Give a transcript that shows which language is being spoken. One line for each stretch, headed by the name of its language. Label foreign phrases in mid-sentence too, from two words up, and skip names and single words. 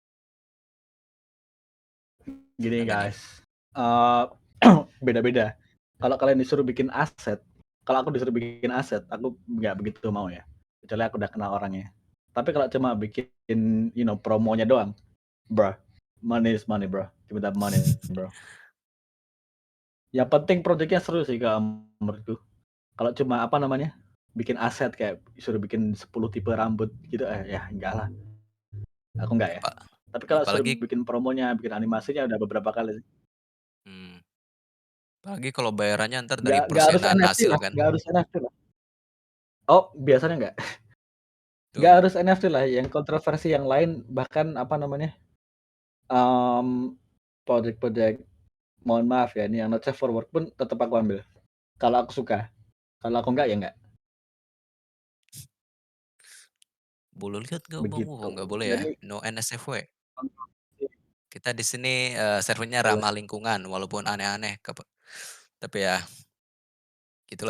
Indonesian: Gini Gimana nih? guys, beda-beda. Kalau kalian disuruh bikin aset, kalau aku disuruh bikin aset, aku nggak begitu mau ya. Kecuali aku udah kenal orangnya. Tapi kalau cuma bikin, promonya doang, bro,
English: money is money, bro. Give me that money, bro.
Indonesian: Yang penting proyeknya seru sih kalau menurutku. Kalau cuma apa namanya, bikin aset kayak disuruh bikin 10 tipe rambut gitu, ya enggak lah. Aku enggak ya. Apa? Tapi kalau suruh Apalagi bikin promonya, bikin animasinya udah beberapa kali sih. apalagi kalau bayarannya ntar dari Nggak harus persenan NFT hasil lah, kan. nggak harus NFT lah. Oh, biasanya nggak. Nggak Tuh, harus NFT lah, yang kontroversi yang lain bahkan apa namanya, project-project, mohon maaf ya, ini yang
English: not safe for work
Indonesian: pun tetap aku ambil. Kalau aku suka, kalau aku enggak ya enggak. boleh lihat nggak bang? Begitu. Oh, nggak boleh ya. Jadi
English: No NSFW.
Indonesian: kontroversi Kita di sini servernya boleh. ramah lingkungan, walaupun aneh-aneh. Tapi ya, gitulah.